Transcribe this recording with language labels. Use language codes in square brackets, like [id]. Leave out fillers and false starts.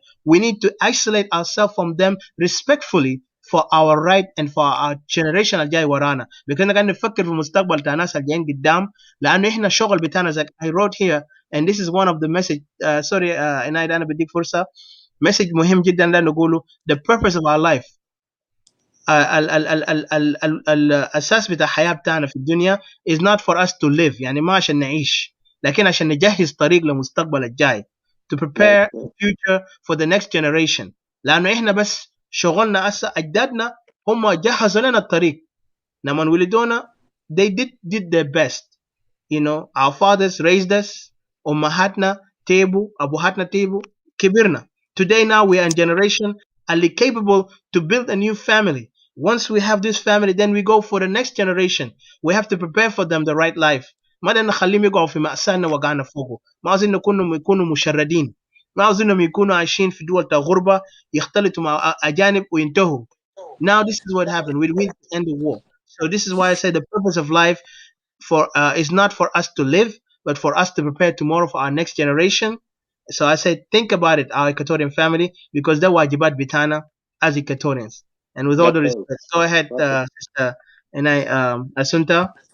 [en] We need to isolate ourselves from them respectfully for our right and for our generation [ar] الجاي ورانا. [en] because [ar] قاعد نفكر في المستقبل تاع الناس الجايين قدام لانه احنا الشغل بتاعنا زي [en] I wrote here and this is one of the message sorry [ar] انا بديك فرصة message مهم جدا ده نقوله [en] the purpose of our life. [ar] الأساس بتاع الحياة بتاعنا في الدنيا [en] is not for us to live [ar] يعني ما عشان نعيش لكن عشان نجهز طريق للمستقبل الجاي [en] to prepare the future for the next generation. [ar] لأنه إحنا بس شغلنا أجدادنا هم جهزوا لنا الطريق لما ولدونا [en] they did their best. You know, our fathers raised us, [ar] أمهاتنا تيبوا أبوهاتنا تيبوا كبرنا. [en] Today now we are in generation are capable to build a new family. Once we have this family, then we go for the next generation. We have to prepare for them the right life. [ar] ما بدنا نخليهم يقعوا في مأسانا وقعنا فوقه. ما عاوزين يكونوا مشردين. ما عاوزينهم يكونوا عايشين في دول غربة يختلطوا مع أجانب وينتهوا. [en] Now this is what happened. We need to end the war. So this is why I say the purpose of life is not for us to live, but for us to prepare tomorrow for our next generation. So I say, think about it, our Equatorian family, because they're [ar] wajibat bitana [en] as Equatorians. And with all the respect, go ahead, Sister Asunta.